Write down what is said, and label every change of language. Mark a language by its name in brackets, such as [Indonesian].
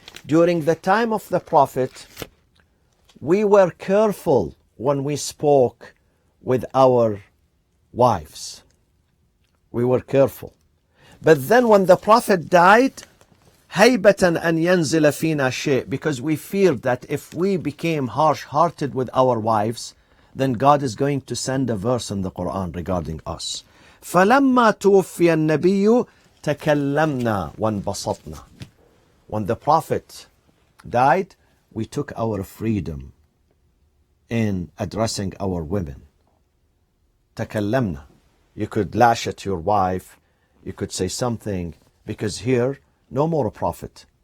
[English] During the time of the Prophet, we were careful when we spoke with our wives. We were careful. But then when the Prophet died, [Arabic] هيبة أن ينزل فينا شيء, [English] because we feared that if we became harsh-hearted with our wives, then God is going to send a verse in the Quran regarding us. [Arabic] فلما توفي النبي تكلمنا وانبسطنا. [English] When the Prophet died, we took our freedom in addressing our women. [Arabic] تكلمنا. [English] You could lash at your wife, you could say something, because here no more a prophet.